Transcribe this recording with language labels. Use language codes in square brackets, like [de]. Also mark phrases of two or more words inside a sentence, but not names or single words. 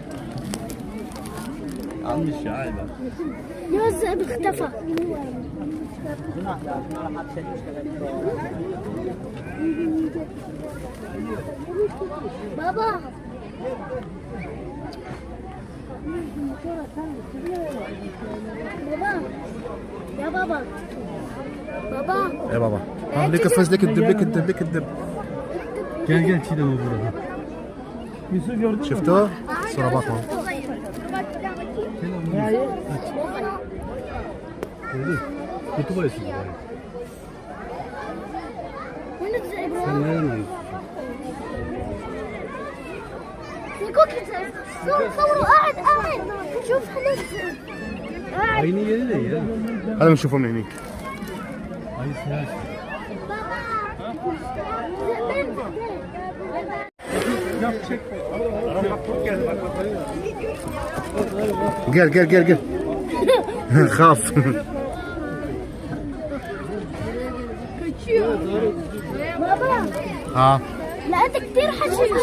[tr] Almış ya ayı bak. [ar] يوزع باختفى. بابا يا بابا بابا يا بابا ليك الفز ليك الدب ليك الدب ليك الدب. [tr] Gel çiğdem o burada. Yusuf gördün mü? [ar] شفتوه؟ صورة باقة. [tr] Gördün. Kutu boyası bu. [ar] وين الزئبق؟ [tr] Sen nereden arıyorsun? [ar] صوروا قاعد شوف هذا الزئبق قاعد. [tr] Aynı yeri de ya. [ar] هذا بنشوفه من هنيك. [tr] Aynı silah. [ar] قال خاف. بابا لقيت كتير حشيش.